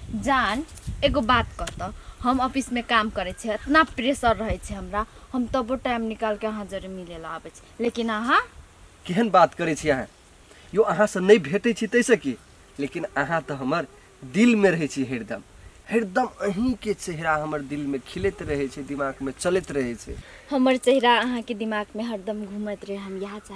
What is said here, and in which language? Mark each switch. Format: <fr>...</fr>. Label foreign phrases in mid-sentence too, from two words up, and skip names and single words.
<mai>जान एगो बात कहता, हम ऑफिस में काम करे छे, इतना प्रेशर रहे छे हमरा, हम तबो टाइम निकाल के अहाँ जरे मिले ला आवे छे, लेकिन अहाँ केहन बात करे छी अहाँ? यो अहाँ से नहीं भेटे छी तैसे की, लेकिन अहाँ तो हमर दिल में रहे छी हरदम। हरदम अहीं के चेहरा हमर दिल में खिलत रहे छे, दिमाग में चलत रहे छे। हमर चेहरा अहाँ के दिमाग में हरदम घूमत रहे, हम यहाँ चाह।</mai>